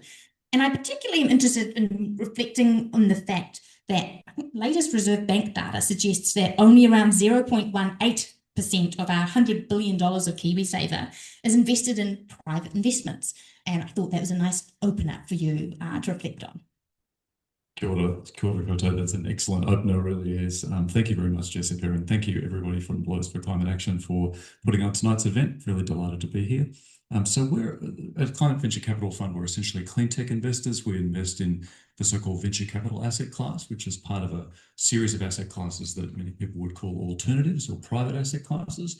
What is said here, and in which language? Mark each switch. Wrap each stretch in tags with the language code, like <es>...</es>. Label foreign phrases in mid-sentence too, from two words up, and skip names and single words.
<en>And I particularly am interested in reflecting on the fact that I think latest Reserve Bank data suggests that only around 0.18% of our $100 billion of KiwiSaver is invested in private investments. And I thought that was a nice opener for you to reflect on.</en> <mi>Kia ora koutou.</mi> <en>That's an excellent opener, really is. Thank you very much, Jessica, and thank you everybody from Lawyers for Climate Action for putting on tonight's event. Really delighted to be here. So we're at Climate Venture Capital Fund, we're essentially clean tech investors. We invest in the so-called venture capital asset class, which is part of a series of asset classes that many people would call alternatives or private asset classes.</en>